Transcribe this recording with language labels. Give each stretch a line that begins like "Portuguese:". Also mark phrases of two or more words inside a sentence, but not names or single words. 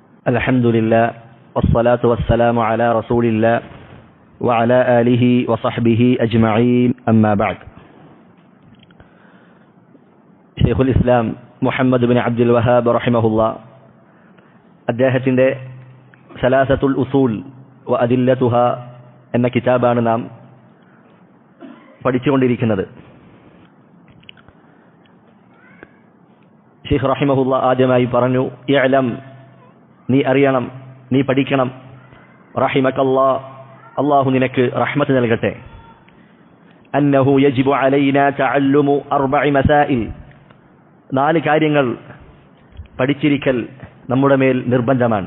Arabic: الحمد لله والصلاة والسلام على رسول الله وعلى آله وصحبه أجمعين أما بعد. شيخ الإسلام
Malayalam: മുഹമ്മദ് ബിൻ അബ്ദുൽ വഹാബ് റഹിമഹുല്ലാ അദ്ദേഹത്തിൻ്റെ സലാസത്തുൽ ഉസൂൽ വ അദില്ലതുഹ എന്ന കിതാബാണ് നാം പഠിച്ചുകൊണ്ടിരിക്കുന്നത്. ഷെയ്ഖ് റഹിമഹുല്ലാ ആദ്യമായി പറഞ്ഞു, ഇഅ്ലം, നീ അറിയണം, നീ പഠിക്കണം, റഹിമകല്ലാ, അല്ലാഹു നിനക്ക് റഹ്മത്ത് നൽകട്ടെ,
Arabic: أنه يجب علينا تعلم أربع مسائل,
Malayalam: 4 കാര്യങ്ങൾ പഠിച്ചിരിക്കൽ നമ്മുടെ മേൽ നിർബന്ധമാണ്.